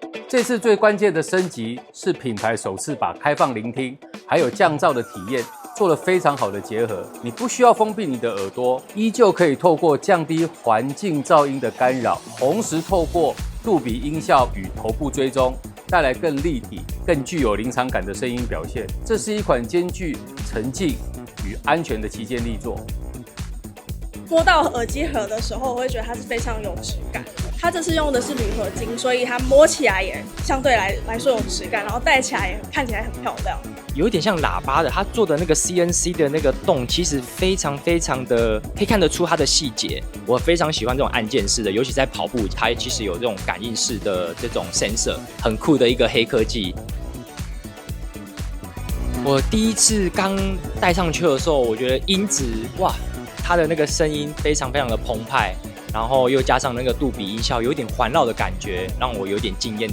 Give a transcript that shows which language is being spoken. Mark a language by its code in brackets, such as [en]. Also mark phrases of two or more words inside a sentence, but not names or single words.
[zh] 這次最關鍵的升級是品牌首次把開放聆聽還有降噪的體驗做了非常好的結合，你不需要封閉你的耳朵，依舊可以透過降低環境噪音的干擾，同時透過杜比音效與頭部追蹤，帶來更立體、更具有臨場感的声音表現。這是一款兼具沉浸與安全的旗艦力作。摸到耳機盒的时候，我会觉得它是非常有質感的。它這次用的是鋁合金，所以它摸起來也相對來說有質感，然後戴起來也看起來很漂亮。有一點像喇叭的，它做的那個 CNC 的那個洞，其實非常的可以看得出它的細節。我非常喜歡這種按鍵式的，尤其在跑步，它其實有這種感應式的這種 sensor， 很酷的一個黑科技。我第一次剛戴上去的時候，我覺得音質哇，它的那個聲音非常的澎湃，然後又加上那個杜比音效，有一點環繞的感覺，讓我有點驚豔。